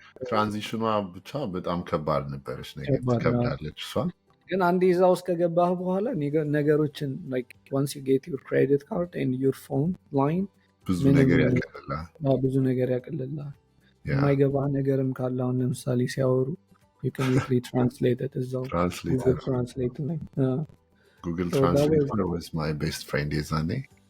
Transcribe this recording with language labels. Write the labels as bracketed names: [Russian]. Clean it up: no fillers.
[Amharic] ትራንዚሽኗ ብቻ በጣም ከባድ ነበረች። ከብዳለች እሷ ግን አንድ እዛ ውስጥ ከገባህ በኋላ ነገሮችን [English] like once you get your credit card and your phone line [Amharic] ብዙ ነገር ያቀልልሃል። የማይገባህ ነገርም ካለ አሁን ለምሳሌ ሲያወሩ [English] you can easily translate it [Amharic] እዛው Google Translate ላይ [English] Google Translate was my best friend [Amharic] የዛኔ